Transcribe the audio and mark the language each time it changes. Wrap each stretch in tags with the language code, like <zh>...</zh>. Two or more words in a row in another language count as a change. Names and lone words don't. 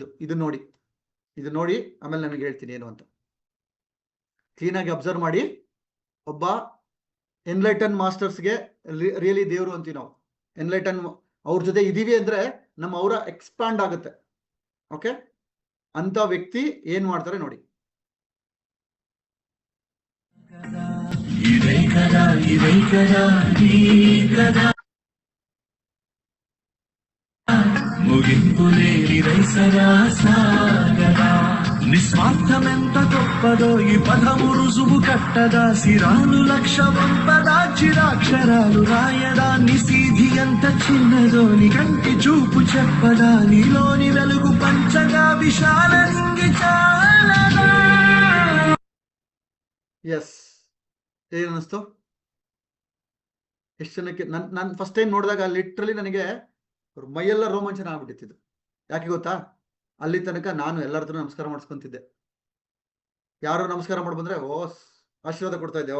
<kn>ಇದನ್ನ ನೋಡಿ ಆಮೇಲೆ ನನಗೆ ಹೇಳ್ತೀನಿ ಏನು ಅಂತ. ಕ್ಲೀನಾಗಿ ಅಬ್ಸರ್ವ್ ಮಾಡಿ. ಒಬ್ಬ</kn> <en>enlighten mastersge</en> <kn>ರಿಯಲಿ ದೇವರು ಅಂತೀವಿ ನಾವು. ಎನ್ಲೈಟನ್ ಅವ್ರ ಜೊತೆ ಇದೀವಿ ಅಂದ್ರೆ ನಮ್ಮ ಅವರ ಎಕ್ಸ್ಪಾಂಡ್ ಆಗುತ್ತೆ. ಓಕೆ, ಅಂತ ವ್ಯಕ್ತಿ ಏನ್ ಮಾಡ್ತಾರೆ ನೋಡಿ.</kn> <te>నిస్వార్థమెంత గొప్పదో ఈ పదము రుజువు కట్టదా, సిరాలు లక్ష వంపదా, చిరాక్షరాలు రాయదా, నిసీధి ఎంత చిన్నదో నీ కంటి చూపు చెప్పదా, నీలోని వెలుగు పంచగా విశాల రింగి చాలదా.</te> <kn>ಎಸ್, ಏನಿಸ್ತು? ಎಷ್ಟು ಜನಕ್ಕೆ ನಾನು</kn> <en>first time</en> <kn>ನೋಡಿದಾಗ ಲಿಟ್ರಲಿ ನನಗೆ ಮೈಯೆಲ್ಲ ರೋಮಾಂಚನ ಆಗ್ಬಿಟ್ಟಿತ್ತು. ಯಾಕೆ ಗೊತ್ತಾ? ಅಲ್ಲಿ ತನಕ ನಾನು ಎಲ್ಲರ ಹತ್ರ ನಮಸ್ಕಾರ ಮಾಡಿಸ್ಕೊಂತಿದ್ದೆ. ಯಾರು ನಮಸ್ಕಾರ ಮಾಡ್ಬಂದ್ರೆ ಆಶೀರ್ವಾದ ಕೊಡ್ತಾ ಇದ್ದೆ.</kn>